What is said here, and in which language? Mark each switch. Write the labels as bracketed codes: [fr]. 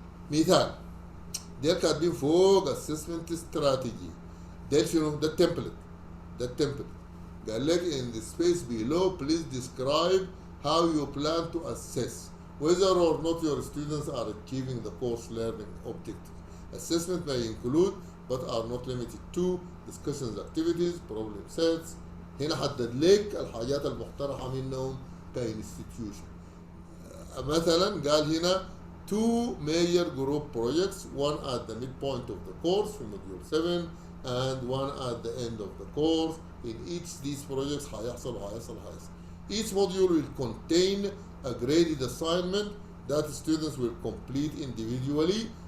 [ar] مثال ديل كاتبين فوق [en] assessment strategy، [ar] ديل شنو؟ ده التمبلت، ده التمبلت قال لك [en] in the space below please describe how you plan to assess whether or not your students are achieving the course learning objectives. Assessment may include but are not limited to discussions, activities, problem sets. [ar] هنا حدد لك الحاجات المقترحة منهم كانستتيوشن. [en] مثلا قال هنا two major group projects, one at the midpoint of the course في module 7 and one at the end of the course. In each these projects [ar] هيحصل. [en] Each module will contain a graded assignment that students will complete individually.